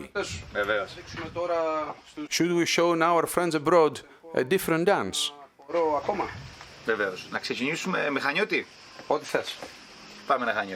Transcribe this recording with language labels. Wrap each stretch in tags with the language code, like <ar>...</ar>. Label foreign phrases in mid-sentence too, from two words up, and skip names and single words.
<el>Βεβαίως.</el> <en>Should we show now our friends abroad a different dance?</en> <el>Βεβαίως. Να ξεκινήσουμε με Χανιώτη. Ό,τι θες. Πάμε να Χανιώτη.</el>